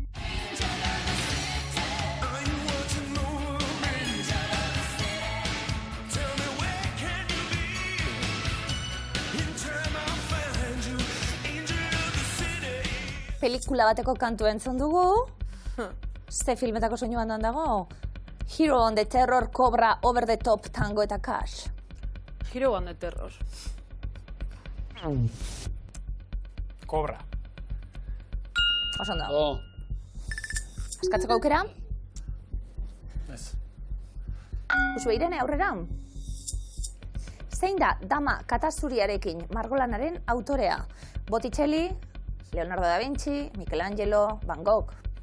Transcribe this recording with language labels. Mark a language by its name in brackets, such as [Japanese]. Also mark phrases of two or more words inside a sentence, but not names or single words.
[Basque] Pelikula bateko kantu entzun dugu. Ze filmetako soinu bandan dago? Hero on the Terror, Cobra, Over the Top, Tango eta Cash. Hero on the Terror. Cobra. Oso ondo. Oh. Askatzeko aukera? Ez. Uxue Irene aurrera. Zein da Dama Katazuriarekin margolanaren autorea? Botticelli, Leonardo da Vinci, Michelangelo, Van Gogh.